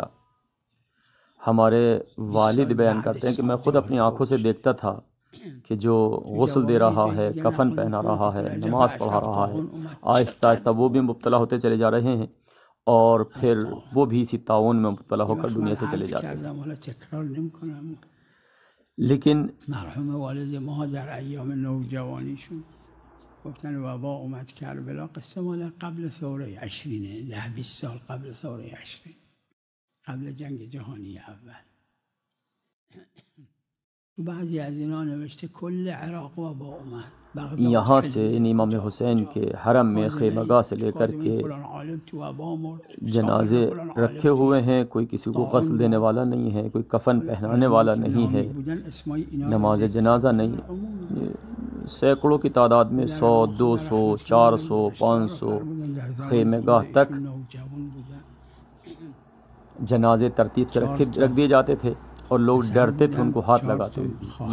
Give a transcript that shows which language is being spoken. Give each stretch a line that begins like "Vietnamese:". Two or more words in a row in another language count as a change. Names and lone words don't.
Urdu: ہمارے والد بیان کرتے ہیں کہ میں خود اپنی آنکھوں سے دیکھتا تھا کہ جو غسل دے رہا ہے، کفن پہنا رہا ہے، نماز پڑھا رہا ہے، آہستہ آہستہ وہ بھی مبتلا ہوتے چلے جا رہے ہیں اور پھر وہ بھی اسی تعاون میں مبتلا ہو کر دنیا سے چلے جاتے ہیں. لیکن
Persian: مرحوم والد ما در ایام نوجوانیشون گفتن وبا اومد کربلا، قصه مال قبل ثوره 20 10-20 سال قبل ثوره 20، قبل جنگ جهانی اول. بعضی از اینا نوشته کل عراق وبا اومد.
Urdu: یہاں سے امام حسین کے حرم میں خیمہ گاہ سے لے کر کے جنازے رکھے ہوئے ہیں، کوئی کسی کو غسل دینے والا نہیں ہے، کوئی کفن پہنانے والا نہیں ہے، نماز جنازہ نہیں. سینکڑوں کی تعداد میں 100، 200، 400، 500 خیمہ گاہ تک جنازے ترتیب سے رکھ دیے جاتے تھے اور لوگ ڈرتے تھے ان کو ہاتھ لگاتے ہوئے.